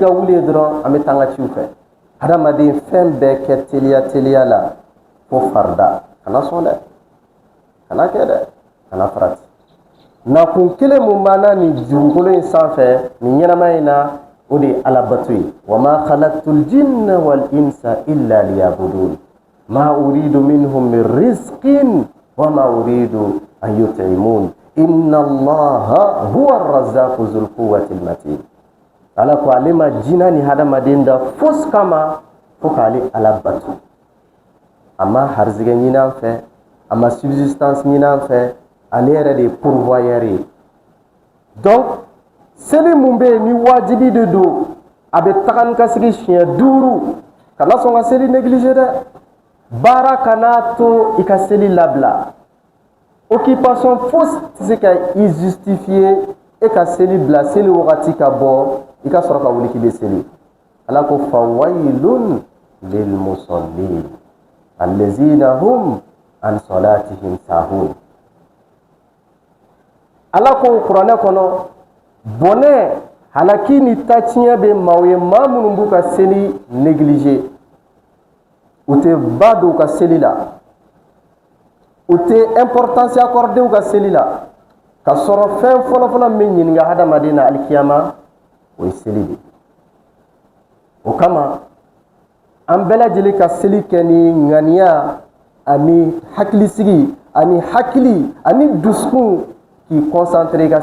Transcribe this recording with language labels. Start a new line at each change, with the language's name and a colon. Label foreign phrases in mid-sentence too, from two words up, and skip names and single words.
Bambara: wuli ye dɔrɔn an bɛ taa an ka ciw fɛ hadamaden fɛn bɛɛ kɛ teliya la fo farida kana sɔn dɛ kana kɛ dɛ kana farati nakun kelen mun b'an ni dugukolo in sanfɛ nin ɲɛnama in na o de ye ala bato ye
Arabic: وما خلقت الجن والإنس إلا ليعبدون ما أريد منهم من رزق وما أريد أن يطعمون إن الله هو الرزاق ذو القوة المتين
Bambara: ala ko ale ma jina ni hadamaden da fos kama fo k'ale ala bato ama harzige ɲinan fɛ ama subsistance ɲinan fɛ ale yɛrɛ de pourvoyeur ye donc seli mun bɛ yen ni wajibi de don a bɛ taga ni ka segi siɲɛ 5 kana sɔn ka seli négliger dɛ baara kana to i ka seli labila occupation fosi tɛ se ka i justifier e ka seli bila seli wagati ka bɔ i ka sɔrɔ ka wuli k'i bɛ seli ala ko
Arabic: فويل للمصلين الذين هم عن صلاتهم ساهون
Bambara: ala ko kuranɛ kɔnɔ bɔnɛ halaki ni tatiɲɛ bɛ maaw ye maa minnu b'u ka seli négliger u tɛ ba don u ka seli la u tɛ
French: importance accorder
Bambara: u ka seli la ka sɔrɔ fɛn fɔlɔfɔlɔ min ɲininka hadamaden na alikiyama o ye seli de o kama an bɛɛ lajɛlen ka seli kɛ ni ŋaniya ani hakilisigi ani hakili ani dusukun k'i concentré i ka